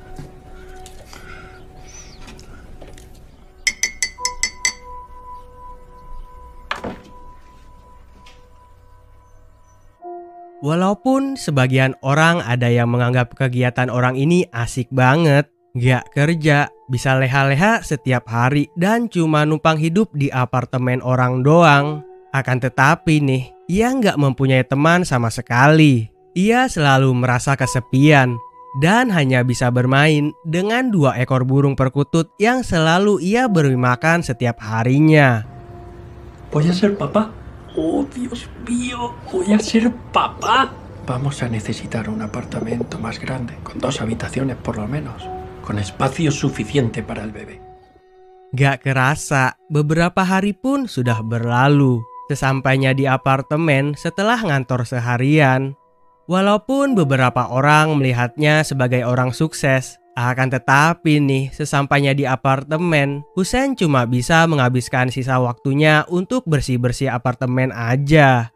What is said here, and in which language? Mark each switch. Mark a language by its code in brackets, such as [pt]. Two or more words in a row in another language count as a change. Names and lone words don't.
[id] Walaupun sebagian orang ada yang menganggap kegiatan orang ini asik banget, gak kerja, bisa leha-leha setiap hari dan cuma numpang hidup di apartemen orang doang. Akan tetapi nih, ia gak mempunyai teman sama sekali. Ia selalu merasa kesepian dan hanya bisa bermain dengan 2 ekor burung perkutut yang selalu ia beri makan setiap harinya. [es] ¿Voy a ser papá? Oh, Dios mío, ¿voy a ser papá? Vamos a necesitar un apartamento más grande, con 2 habitaciones por lo menos, con espacio suficiente para el bebé. [id] Gak kerasa, beberapa hari pun sudah berlalu. Sesampainya di apartemen setelah ngantor seharian, walaupun beberapa orang melihatnya sebagai orang sukses, akan tetapi nih, sesampainya di apartemen, Husen cuma bisa menghabiskan sisa waktunya untuk bersih-bersih apartemen aja.